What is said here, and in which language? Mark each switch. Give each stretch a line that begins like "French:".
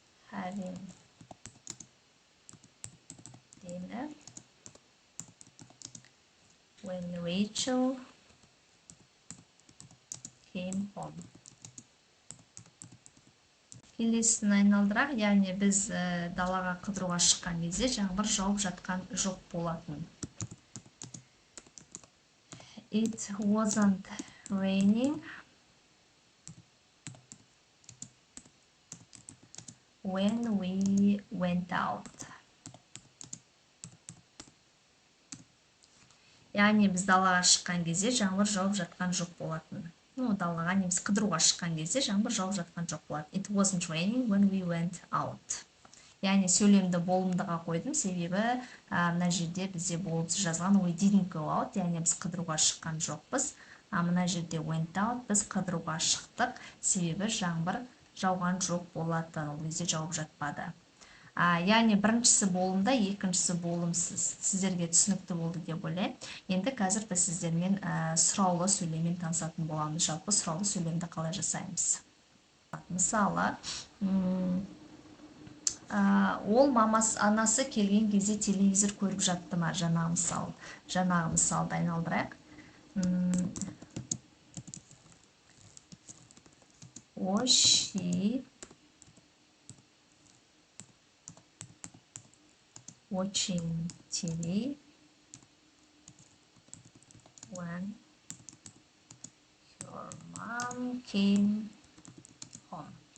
English: Having dinner when Rachel came home.
Kazakh: Келесін айналдырақ, яғни біз далаға қыдыруға шыққан кезде жаңбыр жауып жатқан жоқ болатын.
English: It wasn't raining when we went out.
Kazakh: Яғни біз далаға шыққан кезде жаңбыр жауып жатқан жоқ болатын. Далаға немесе қыдыруға шыққан кезде жаңбыр жауып жатқан жоқ болатын.
English: It wasn't raining when we went out.
Kazakh: Яғни сөйлемді болымдыға қойдым, себебі мына жерде бізде болып жазған
English: we didn't go out,
Kazakh: яғни біз қыдыруға шыққан жоқпыз. Мына жерде
English: went out,
Kazakh: біз қыдыруға шықтық, себебі жаңбыр жауған жоқ болатын, ол кезде жауып жатпады. Яғни біріншісі болымда, екіншісі болымсыз. Сіздерге түсінікті болды деп ойлаймын. Енді қазір біз сіздермен сұраулы сөйлеммен танысатын боламыз. Жалпы сұраулы сөйлемді қалай жасаймыз? Мысалы, ол анасы келген кезде телевизор көріп жатты ма? Жаңағы мысалды айналдырайық.
English: Was she watching TV when your mom came home?